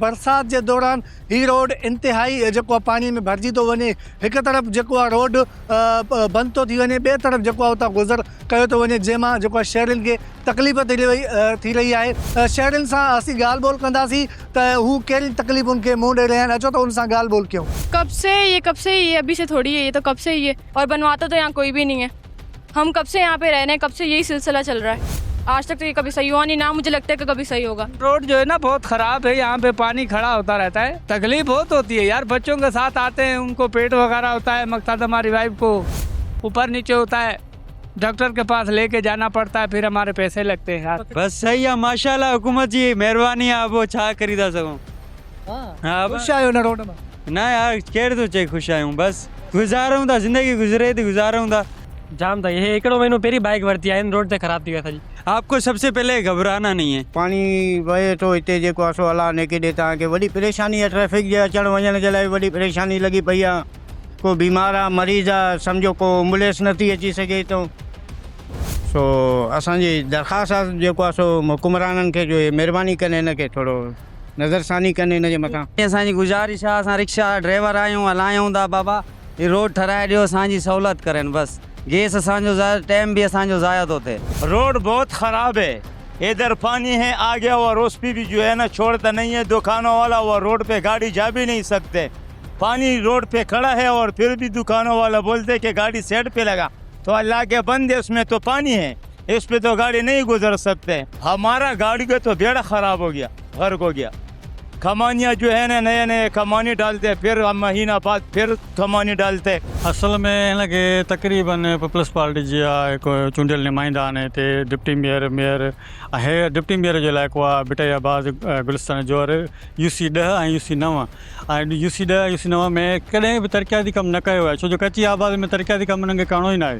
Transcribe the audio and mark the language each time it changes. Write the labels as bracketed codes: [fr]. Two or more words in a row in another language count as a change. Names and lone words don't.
[sd] बरसाति जे दौरान ही रोड इंतिहाई जेको आहे पाणी में भरिजी थो वञे। हिकु तरफ़ जेको आहे रोड बंदि थो थी वञे, ॿिए तरफ़ जेको आहे उतां गुज़र कयो थो वञे, जंहिंमां जेको आहे शहरियुनि खे तकलीफ़ थी रही आहे। शहरियुनि सां असीं ॻाल्हि ॿोल कंदासीं त हू कहिड़ी तकलीफ़ुनि खे मुंहुं ॾेई रहिया आहिनि। अचो त उन सां ॻाल्हि ॿोल कयूं। [ur] کب سے یہ ابھی سے تھوڑی ہے، یہ تو کب سے ہی ہے اور بنواتا تو یہاں کوئی بھی نہیں ہے. ہم کب سے یہاں پہ رہ رہے ہیں، کب سے یہی سلسلہ چل رہا ہے. آج تک تو یہ کبھی صحیح ہوا نہیں، نہ مجھے لگتا ہے کہ کبھی صحیح ہوگا. روڈ جو ہے نا بہت خراب ہے، یہاں پہ پانی کھڑا ہوتا رہتا ہے، تکلیف بہت ہوتی ہے یار. بچوں کے ساتھ آتے ہیں، ان کو پیٹ وغیرہ ہوتا ہے، مقصد ہماری وائف کو اوپر نیچے ہوتا ہے، ڈاکٹر کے پاس لےکے جانا پڑتا ہے، پھر ہمارے پیسے لگتے ہیں یار. بس صحیح ہے، ماشاءاللہ، حکومت جی مہربانی ہے. [sd] वो छा करी था सघूं। हाँ, ख़ुशि आहियो न रोड में? ना यार, केर तो चए ख़ुशि आहियूं, बस गुज़ारूं था, ज़िंदगी गुज़रे थी, गुज़ारूं था। जाम था, ये एकड़ो महीनो पहिरीं बाइक वरिती आहे, रोड ते ख़राब थी विया था जी। [ur] آپ کو سب سے پہلے گھبرانا نہیں ہے. [sd] पानी वहे थो हिते जेको आहे सो हलाने केॾे तव्हांखे वॾी परेशानी आहे। ट्रैफिक जे अचणु वञण जे लाइ वॾी परेशानी लॻी पई आहे। को बीमार आहे, मरीज़ आहे, सम्झो को एम्बुलेंस नथी अची सघे तो। सो असांजी दरख़्वास्त आहे जेको आहे सो हुकुमराननि खे जो महिरबानी कनि, हिन खे थोरो नज़रसानी कनि हिन जे मथां। असांजी गुज़ारिश आहे, असां रिक्शा ड्राइवर आहियूं, हलायूं था, बाबा ये रोड ठहाराए ॾियो, असांजी सहूलियत करनि बस। गैस असांजो टाइम भी असांजो ज़ाया थो थिए। [ur] روڈ بہت خراب ہے، ادھر پانی ہے آ گیا اور اس پہ بھی جو ہے نا چھوڑتا نہیں ہے دکانوں والا، وہ روڈ پہ گاڑی جا بھی نہیں سکتے. پانی روڈ پہ کھڑا ہے اور پھر بھی دکانوں والا بولتے کہ گاڑی سائیڈ پہ لگا، تو اللہ کے بندے اس میں تو پانی ہے، اس پہ تو گاڑی نہیں گزر سکتے. ہمارا گاڑی کا تو بیڑا خراب ہو گیا، غرق ہو گیا. کمانیاں جو ہے نا نئے نئے کمانی ڈالتے، پھر مہینہ بعد پھر کمانی ڈالتے. [sd] असल में हिनखे तक़रीबन पीपल्स पार्टी जी हिकु चूंडियल नुमाइंदा आहिनि हिते। डिप्टी मेयर आहे, डिप्टी मेयर जो इलाइक़ो आहे भिटाइयाबाद गुलिस्तान जोहर, UC 10 ऐं UC 9। ऐं UC 10 UC 9 में कॾहिं बि तरक़ियाती कमु न कयो आहे, छो जो कच्ची आबादी में तरक़ियाती कमु उन्हनि खे करिणो ई न आहे।